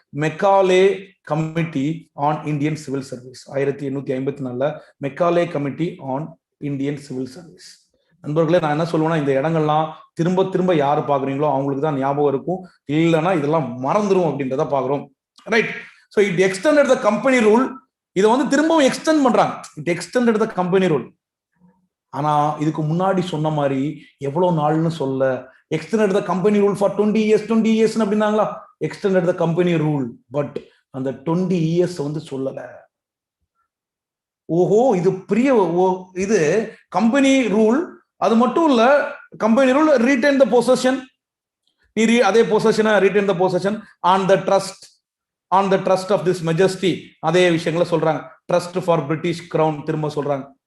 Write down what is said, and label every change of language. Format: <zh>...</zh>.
<en>Macaulay committee on Indian civil service 1854ல Macaulay committee on Indian civil service.</en> <ta>நண்பர்களே, நான் என்ன சொல்லுவேன்னா, இந்த இடங்கள்லாம் திரும்ப யாரு பாக்குறீங்களோ அவங்களுக்கு தான் ஞாபகம் இருக்கும், இல்லைன்னா இதெல்லாம் மறந்துடும் அப்படின்றத பாக்குறோம்.</ta> <en>Right. So it extended the company rule.</en> <ta>இதை வந்து திரும்பவும் எக்ஸ்டெண்ட் பண்றாங்க.</ta> <en>It extended the company rule.</en> <ta>ஆனா இதுக்கு முன்னாடி சொன்ன மாதிரி எவ்வளவு நாள்னு சொல்ல,</ta> <en>extended the company rule for 20 years</en> <ta>அப்படின்னாங்களா?</ta> <en>extended the company rule,</en> <ta>but அந்த 20 years வந்து சொல்லல. ஓஹோ, இது பெரிய இது கம்பெனி ரூல். அது மட்டும் இல்ல,</ta> <en>company rule retain the possession,</en> <ta>அதே பொசஷனை</ta> <en>retain the possession on the trust of this majesty.</en> <ta>அதே விஷயங்களை சொல்றாங்க.</ta> <en>trust for British crown</en> <ta>திரும்ப சொல்றாங்க.</ta>